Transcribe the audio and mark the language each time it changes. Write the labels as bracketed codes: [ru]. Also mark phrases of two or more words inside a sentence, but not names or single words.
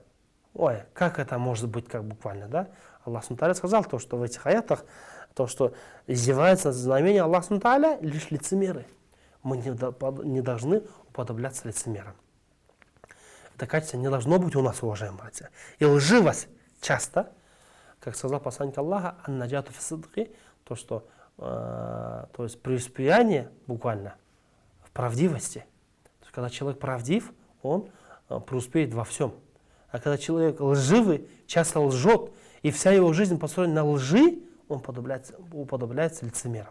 [ru] Ой, как это может быть, как буквально, да? Аллах Субхану сказал то, что в этих аятах, то, что издеваются над знамением Аллаха Субхану лишь лицемеры. Мы не должны уподобляться лицемерам. Это качество не должно быть у нас, уважаемые братья. И лживость часто, как сказал посланник Аллаха, [ar] النجاة في الصدق, [ru] то, что то есть преуспеяние буквально в правдивости. То есть, когда человек правдив, он преуспеет во всем. А когда человек лживый, часто лжет, и вся его жизнь построена на лжи, он уподобляется лицемерам.